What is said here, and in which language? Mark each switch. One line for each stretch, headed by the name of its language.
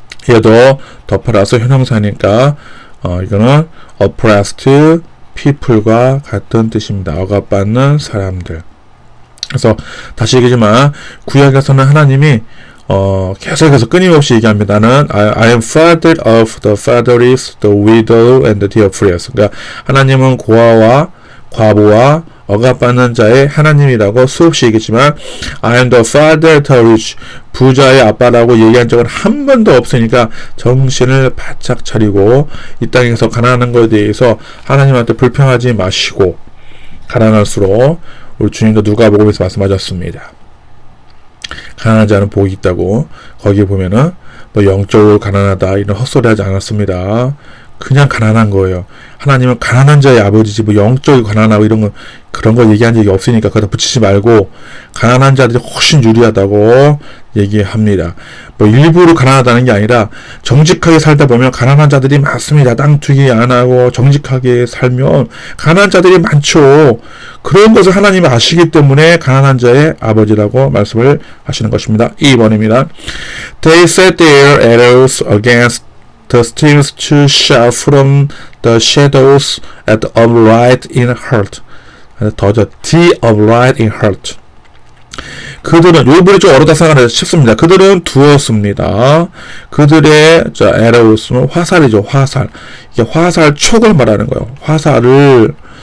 Korean: 얘도 더 플러스 형용사니까 이거는 oppressed people과 같은 뜻입니다. 억압받는 사람들. 그래서 다시 얘기하지만 구약에서는 하나님이 계속해서 끊임없이 얘기합니다. 나는
English: I am father of the fatherless, the widow, and the oppressed.
Korean: 그러니까 하나님은 고아와 과부와 억압받는 자의 하나님이라고 수없이 얘기했지만
English: I am the father of the rich.
Korean: 부자의 아빠라고 얘기한 적은 한 번도 없으니까 정신을 바짝 차리고 이 땅에서 가난한 것에 대해서 하나님한테 불평하지 마시고 가난할수록 우리 주님도 누가복음에서 말씀하셨습니다. 가난한 자는 복이 있다고. 거기에 보면은 뭐 영적으로 가난하다 이런 헛소리 하지 않았습니다. 그냥 가난한 거예요. 하나님은 가난한 자의 아버지지 뭐 영적으로 가난하고 이런 거 그런 거 얘기한 적이 없으니까 거기다 붙이지 말고 가난한 자들이 훨씬 유리하다고 얘기합니다. 뭐 일부러 가난하다는 게 아니라 정직하게 살다 보면 가난한 자들이 많습니다. 땅 투기 안 하고 정직하게 살면 가난한 자들이 많죠. 그런 것을 하나님이 아시기 때문에 가난한 자의 아버지라고 말씀을 하시는 것입니다. 2번입니다.
English: They set their arrows against the stars to shout from the shadows at the upright in heart.
Korean: 더죠.
English: the upright in heart.
Korean: 그들은 요번에 좀 어렵다 생각하는데 쉽습니다. 그들은 두었습니다. 그들의 arrows는 화살이죠. 화살. 이게 화살 촉을 말하는 거예요. 화살을